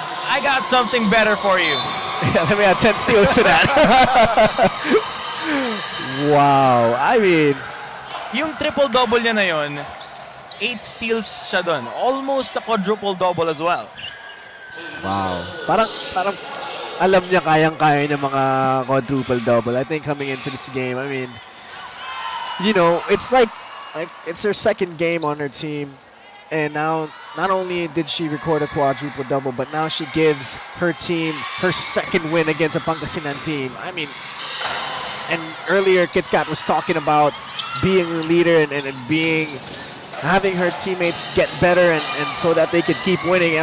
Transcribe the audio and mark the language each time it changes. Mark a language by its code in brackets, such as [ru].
[en] I got something better for you. Yeah, let me add 10 steals to that. Wow. I mean, [tl] Yung triple-double niya na yun, 8 steals siya doon. [en] Almost a quadruple-double as well. wow. [tl] Parang alam niya kayang-kaya ng mga quadruple-double. [en] I think coming into this game, I mean, you know, it's like it's her second game on her team. And now, not only did she record a quadruple-double, but now she gives her team her second win against a Pangasinan team. I mean, and earlier Kit Kat was talking about being a leader and having her teammates get better and so that they could keep winning.